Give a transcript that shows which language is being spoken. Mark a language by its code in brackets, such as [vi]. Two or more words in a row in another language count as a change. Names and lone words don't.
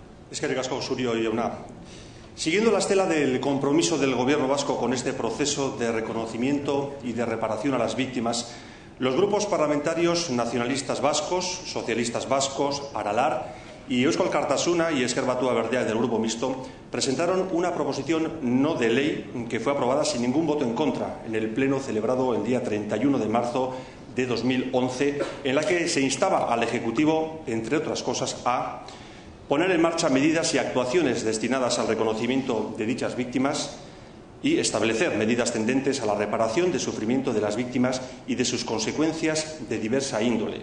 [eu] Eskerrik asko, Surio jauna. [es] Siguiendo la estela del compromiso del Gobierno vasco con este proceso de reconocimiento y de reparación a las víctimas, los grupos parlamentarios nacionalistas vascos, socialistas vascos, Aralar y Eusko Alkartasuna y Ezker Batua Berdeak del Grupo Mixto presentaron una proposición no de ley que fue aprobada sin ningún voto en contra en el pleno celebrado el día 31 de marzo de 2011, en la que se instaba al Ejecutivo, entre otras cosas, a poner en marcha medidas y actuaciones destinadas al reconocimiento de dichas víctimas y establecer medidas tendentes a la reparación del sufrimiento de las víctimas y de sus consecuencias de diversa índole.